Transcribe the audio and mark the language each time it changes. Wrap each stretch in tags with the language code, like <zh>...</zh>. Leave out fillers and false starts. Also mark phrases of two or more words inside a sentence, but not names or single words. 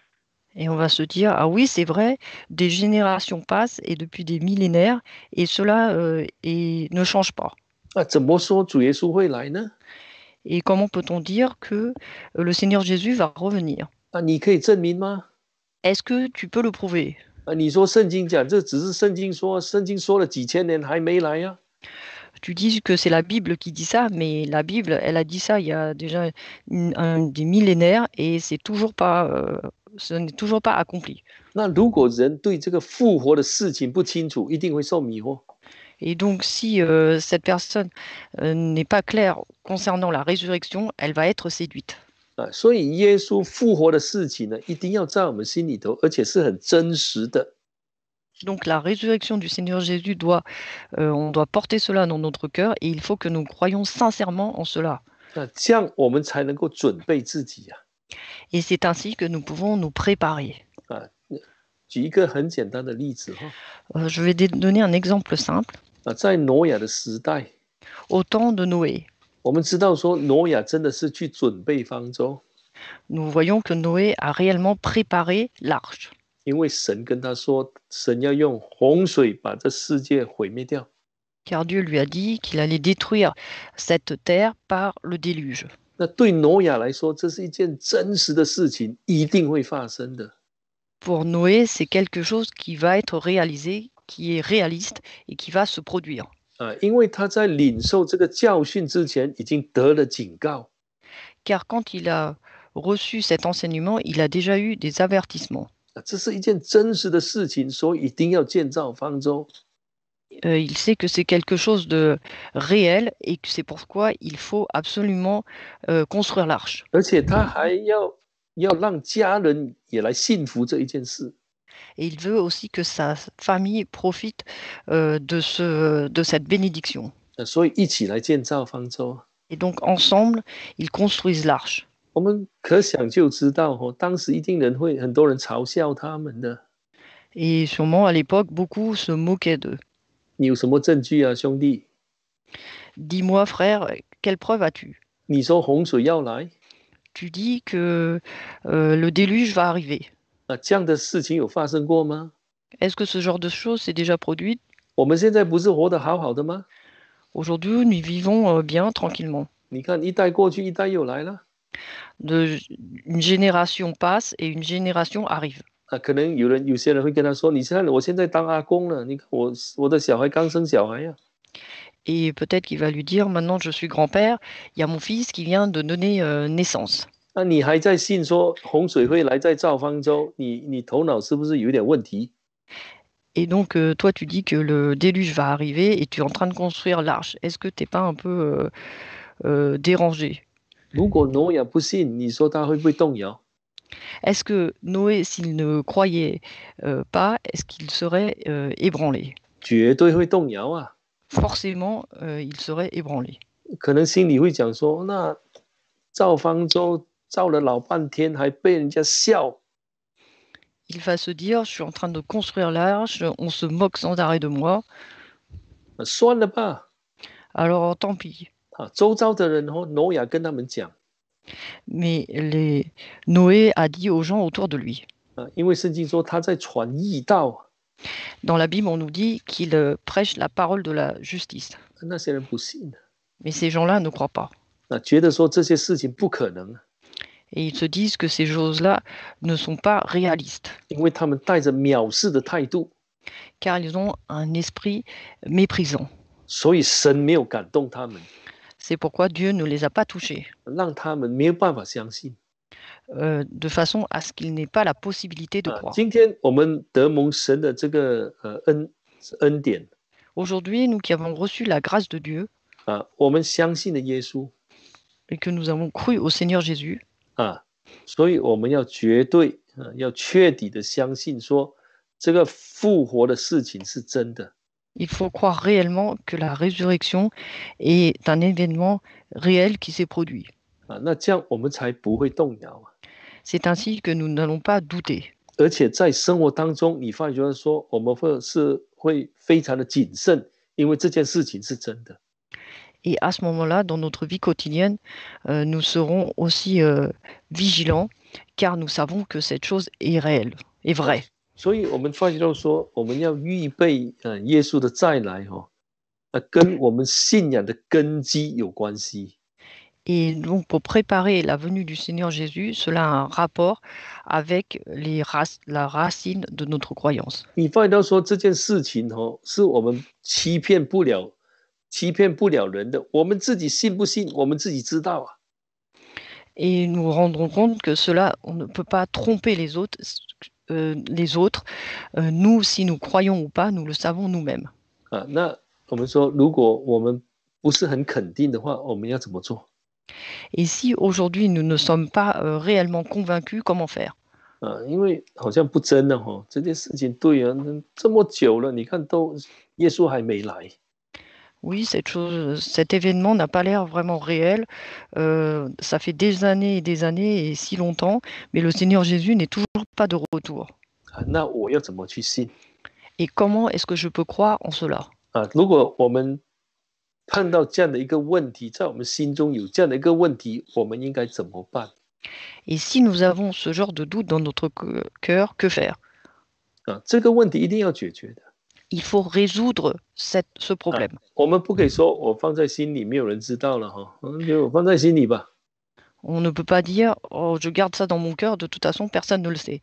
<fr>Et on va se dire, ah oui, c'est vrai, des générations passent et depuis des millénaires, et cela ne change pas.</fr> <zh>怎么说主耶稣会来呢？</zh> <fr>Et comment peut-on dire que le Seigneur Jésus va revenir?</fr> <zh>你可以证明吗？</zh> <fr>Est-ce que tu peux le prouver?</fr> <zh>你说圣经讲，这只是圣经说了几千年还没来啊。</zh> <fr>Tu dis que c'est la Bible qui dit ça, mais la Bible, elle a dit ça il y a déjà des millénaires et ce n'est toujours pas accompli.</fr> <zh>那如果人对这个复活的事情不清楚，一定会受迷惑。</zh> <fr>Et donc, si cette personne n'est pas claire concernant la résurrection, elle va être séduite.</fr> <zh>所以耶稣复活的事情呢，一定要在我们心里头，而且是很真实的。</zh> <fr>Donc la résurrection du Seigneur Jésus on doit porter cela dans notre cœur et il faut que nous croyions sincèrement en cela.</fr> <zh>这样我们才能够准备自己啊。</zh> <fr>Et c'est ainsi que nous pouvons nous préparer.</fr> <zh>举一个很简单的例子</zh> <fr>Je vais donner un exemple simple.</fr> <zh>在挪亚的时代，</zh> <fr>Au temps de Noé,</fr> <zh>我们知道说挪亚真的是去准备方舟，</zh> <fr>nous voyons que Noé a réellement préparé l'arche.</fr> <zh>因为神跟他说，神要用洪水把这世界毁灭掉。</zh> <fr>Car Dieu lui a dit qu'il allait détruire cette terre par le déluge.</fr> <zh>那对挪亚来说，这是一件真实的事情，一定会发生的。</zh> <fr>Pour Noé, c'est quelque chose qui va être réalisé, qui est réaliste et qui va se produire.</fr> <zh>因为他在领受这个教训之前，已经得了警告。</zh> <fr>Car quand il a reçu cet enseignement, il a déjà eu des avertissements.</fr> <zh>这是一件真实的事情，所以一定要建造方舟。</zh> <fr>Il sait que c'est quelque chose de réel et que c'est pourquoi il faut absolument construire l'arche.</fr> <zh>而且他还要让家人也来信服这一件事。</zh> <fr>Et il veut aussi que sa famille profite de cette bénédiction.</fr> <zh>所以一起来建造方舟。</zh> <fr>Et donc ensemble, ils construisent l'arche.</fr> <zh>我们可想就知道当时一定很多人嘲笑他们的。</zh> <fr>Et sûrement à l'époque, beaucoup se moquaient d'eux.</fr> <zh>你有什么证据啊，兄弟？</zh> <fr>Dis-moi, frère, quelle preuve as-tu?</fr> <zh>你说洪水要来，</zh> <fr>Tu dis que le déluge va arriver.</fr> <zh>这样的事情有发生过吗？</zh> <fr>Est-ce que ce genre de choses s'est déjà produit?</fr> <zh>我们现在不是活得好好的吗？</zh> <fr>Aujourd'hui, nous vivons bien, tranquillement.</fr> <zh>你看一代过去，一代又来了。</zh> <fr>Une génération passe et une génération arrive.</fr> <zh>可能有些人会跟他说：“你看，我现在当阿公了，你看我的小孩刚生小孩呀。”</zh> <fr>Et peut-être qu'il va lui dire, maintenant je suis grand-père, il y a mon fils qui vient de donner naissance.</fr> <zh>那你还在信说洪水会来再造方舟？你头脑是不是有点问题？</zh> <fr>Et donc, toi, tu dis que le déluge va arriver et tu es en train de construire l'arche. Est-ce que tu n'es pas un peu dérangé?</fr> <zh>如果挪亚不信，你说他会不会动摇？</zh> <fr>Est-ce que Noé, s'il ne croyait pas, est-ce qu'il serait ébranlé?</fr> <zh>绝对会动摇啊！</zh> <fr>Forcément, il serait ébranlé.</fr> <zh>可能心里会讲说：“那造方舟造了老半天，还被人家笑。”</zh> <fr>Il va se dire, je suis en train de construire l'arche, on se moque sans arrêt de moi.</fr> <zh>算了吧。</zh> <fr>Alors, tant pis.</fr> <zh>周遭的人挪亚跟他们讲。</zh> <fr>Mais Noé a dit aux gens autour de lui.</fr> <zh>因为圣经说他在传义道。</zh> <fr>Dans la Bible, on nous dit qu'il prêche la parole de la justice.</fr> <zh>那些人不信</zh> <fr>Mais ces gens-là ne croient pas.</fr> <zh>觉得说这些事情不可能</zh> <fr>Et ils se disent que ces choses-là ne sont pas réalistes,</fr> <zh>因为他们带着藐视的态度，</zh> <fr>car ils ont un esprit méprisant.</fr> <zh>所以神没有感动他们，</zh> <fr>C'est pourquoi Dieu ne les a pas touchés,</fr> <zh>让他们没有办法相信。</zh> <fr>de façon à ce qu'il n'ait pas la possibilité de croire.</fr> <zh>今天我们得蒙神的这个恩典</zh> <fr>Aujourd'hui, nous qui avons reçu la grâce de Dieu</fr> <zh>我们相信了耶稣</zh> <fr>et que nous avons cru au Seigneur Jésus,</fr> <zh>所以我们要绝对要确底的相信说这个复活的事情是真的。</zh> <fr>il faut croire réellement que la résurrection est un événement réel qui s'est produit.</fr> <zh>那这样我们才不会动摇。</zh> <fr>C'est ainsi que nous n'allons pas douter.</fr> <zh>而且在生活当中，你发觉说我们会非常的谨慎，因为这件事情是真的。</zh> <fr>Et à ce moment-là, dans notre vie quotidienne, nous serons aussi vigilants, car nous savons que cette chose est réelle, est vraie.</fr> <zh>所以我们发觉到说，我们要预备耶稣的再来跟我们信仰的根基有关系。</zh> <fr>Et donc, pour préparer la venue du Seigneur Jésus, cela a un rapport avec la racine de notre croyance.</fr> <zh>你发觉到说这件事情是我们欺骗不了人的，我们自己信不信，我们自己知道啊。</zh> <fr>Et nous rendrons compte que cela, on ne peut pas tromper les autres. Nous, si nous croyons ou pas, nous le savons nous-mêmes.</fr> <zh>那我们说，如果我们不是很肯定的话，我们要怎么做？</zh> <fr>Et si aujourd'hui nous ne sommes pas réellement convaincus, comment faire?</fr> <zh>因为好像不真的这件事情对啊，这么久了，你看都耶稣还没来。</zh> <fr>Oui, cet événement n'a pas l'air vraiment réel. Ça fait des années et si longtemps, mais le Seigneur Jésus n'est toujours pas de retour.</fr> <zh>那我要怎么去信？</zh> <fr>Et comment est-ce que je peux croire en cela?</fr> <zh>如果我们碰到这样的一个问题，在我们心中有这样的一个问题，我们应该怎么办？</zh> <fr>Et si nous avons ce genre de doute dans notre cœur, que faire?</fr> <zh>这个问题一定要解决的。</zh> <fr>Il faut résoudre ce problème.</fr> <zh>我们不可以说我放在心里，没有人知道了就放在心里吧。</zh> <fr>On ne peut pas dire oh, je garde ça dans mon cœur, de toute façon personne ne le sait.</fr>